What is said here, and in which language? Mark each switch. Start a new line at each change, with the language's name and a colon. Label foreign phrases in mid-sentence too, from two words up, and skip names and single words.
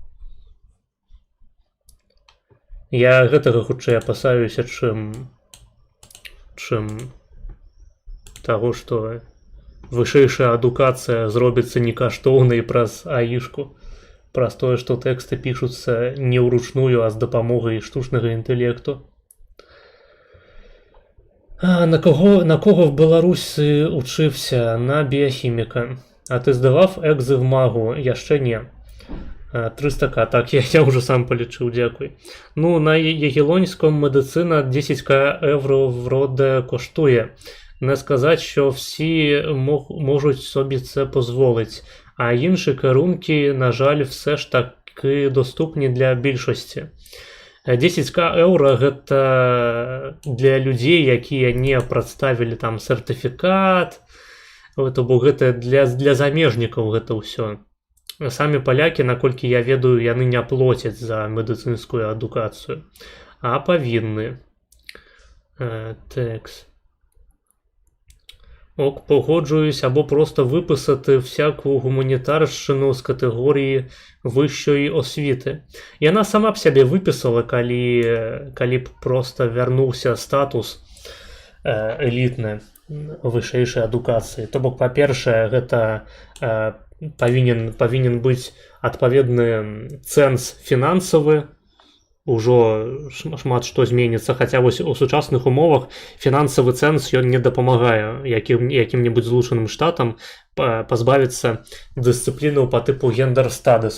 Belarusian: Я гэтага хутчэй апасаюся, чым таго, што вышэйшая адукацыя зробіцца некаштоўнай праз АІшку, праз тое, што тэксты пішуцца не ўручную, а з дапамогай штучнага інтэлекту.
Ukrainian: На кого в Беларусі учився? На біохіміка. А ти здавав екзи в магу?
Belarusian: Яшчэ не.
Ukrainian: 300к, так, я вже сам полічив, дякую. Ну, на Ягелонському медицина 10к євро вроде коштує. Не сказати, що всі можуть собі це дозволити. А інші керунки, на жаль, все ж таки доступні для більшості.
Belarusian: 10к еўра гэта для людзей, якія не прадставілі там сертыфікат, то бок гэта для замежнікаў гэта ўсё. Самі палякі, наколькі я ведаю, яны не плоцяць за медыцынскую адукацыю, а павінны. Тэкс.
Ukrainian: Ок, погоджуюсь, або просто виписати всяку гуманітарщину з категорії вищої освіти. Яна сама б себе виписала,
Belarusian: калі б просто вернувся статус елітне вышэйшай адукацыі. То бок, па-першае, гэта павінен быць адпаведны цэнз фінансавы, ужо шмат што зменіцца, хаця вось у сучасных умовах фінансавы цэнз ён не дапамагае якім-небудзь злучаным штатам пазбавіцца дысцыплінаў па тыпу гендер-стадыс.